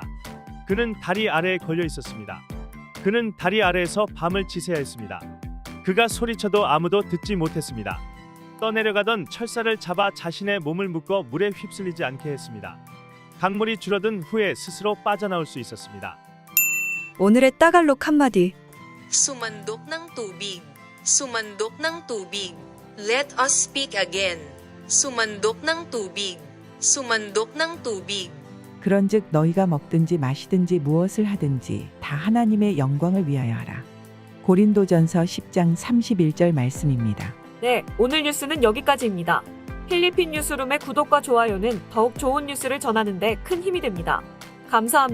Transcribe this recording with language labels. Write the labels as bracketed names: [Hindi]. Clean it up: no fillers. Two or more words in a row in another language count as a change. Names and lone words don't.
[Korean] 그는 다리 아래에 걸려 있었습니다. 그는 다리 아래에서 밤을 지새야 했습니다. 그가 소리쳐도 아무도 듣지 못했습니다. 떠내려가던 철사를 잡아 자신의 몸을 묶어 물에 휩쓸리지 않게 했습니다. 강물이 줄어든 후에 스스로 빠져나올 수 있었습니다. 오늘의 따갈록 한마디. [Filipino] Sumandok ng tubig. Sumandok ng tubig. [English] Let us speak again. [Filipino] Sumandok ng tubig. Sumandok ng tubig. [Korean] 그런즉 너희가 먹든지 마시든지 무엇을 하든지 다 하나님의 영광을 위하여 하라. 고린도전서 10장 31절 말씀입니다. 네, 오늘 뉴스는 여기까지입니다. 필리핀 뉴스룸의 구독과 좋아요는 더욱 좋은 뉴스를 전하는 데 큰 힘이 됩니다.